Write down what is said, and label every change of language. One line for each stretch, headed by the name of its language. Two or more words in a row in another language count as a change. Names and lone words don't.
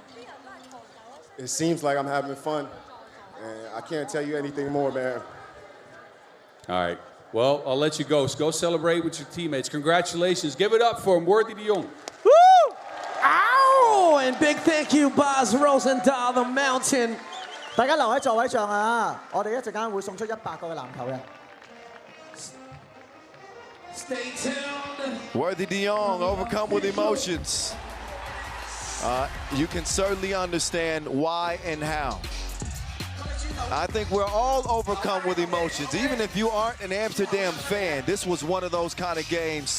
English: It seems like I'm having fun, and I can't tell you anything more, man. All right. Well, I'll let you go. So go celebrate with your teammates. Congratulations. Give it up for him. Worthy de Jong. Woo! Ow! And big thank you, Bas Rosendahl, the Mountain.
Cantonese: 大家留喺座位上啊！我哋一陣間會送出100個嘅籃球嘅。
English: Stay tuned. Worthy de Jong overcome with emotions. You can certainly understand why and how. I think we're all overcome with emotions. Even if you aren't an Amsterdam fan, this was one of those kind of games.